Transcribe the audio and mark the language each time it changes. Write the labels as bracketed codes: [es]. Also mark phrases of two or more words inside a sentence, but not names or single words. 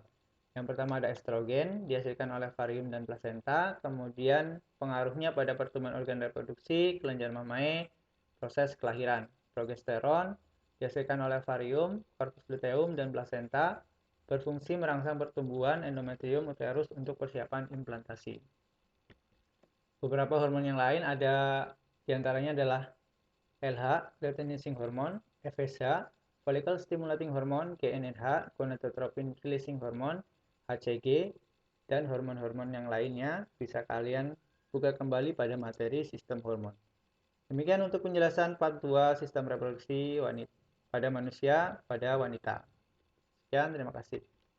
[id] Yang pertama ada estrogen, dihasilkan oleh ovarium dan plasenta, kemudian pengaruhnya pada pertumbuhan organ reproduksi, kelenjar mamae, proses kelahiran. Progesteron, dihasilkan oleh ovarium, [la] corpus luteum, [id] dan plasenta, berfungsi merangsang pertumbuhan endometrium uterus untuk persiapan implantasi. Beberapa hormon yang lain ada diantaranya adalah LH, [en] luteinizing hormone, [id] FSH, [en] follicle stimulating hormone, [id] GnRH, [en] gonadotropin releasing hormone, [id] HCG, dan hormon-hormon yang lainnya bisa kalian buka kembali pada materi sistem hormon. Demikian untuk penjelasan part 2 sistem reproduksi wanita pada manusia pada wanita. Sekian, terima kasih.